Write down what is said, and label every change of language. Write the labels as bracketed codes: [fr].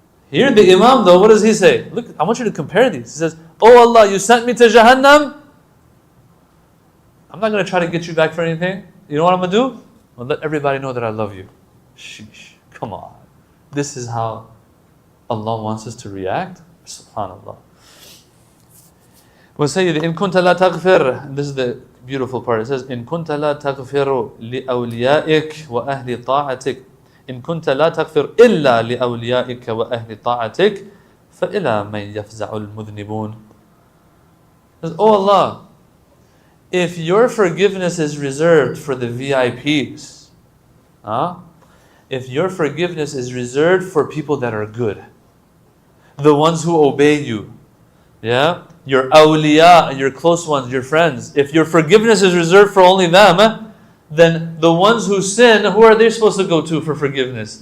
[en] Here the Imam though, what does he say? Look, I want you to compare these. He says, oh Allah, you sent me to Jahannam. I'm not going to try to get you back for anything. You know what I'm going to do? I'm going to let everybody know that I love you. Sheesh, come on. This is how Allah wants us to react? Subhanallah. [ar] وَسَيِّدِ إِن كُنْتَ لَا تَغْفِرْ. [en] This is the beautiful part. It says, [ar] إِن كُنْتَ لَا تَغْفِرُ لِأَوْلِيَائِكَ وَأَهْلِ طَاعَتِكَ إِن كُنْتَ لَا تَغْفِرْ إِلَّا لِأَوْلِيَائِكَ وَأَهْلِ طَاعَتِكَ فَإِلَى مَنْ يَفْزَعُ الْمُذْنِبُونَ. [en] It says, oh Allah, if your forgiveness is reserved for the VIPs, if your forgiveness is reserved for people that are good, the ones who obey you, yeah, your awliya, your close ones, your friends, if your forgiveness is reserved for only them, then the ones who sin, who are they supposed to go to for forgiveness?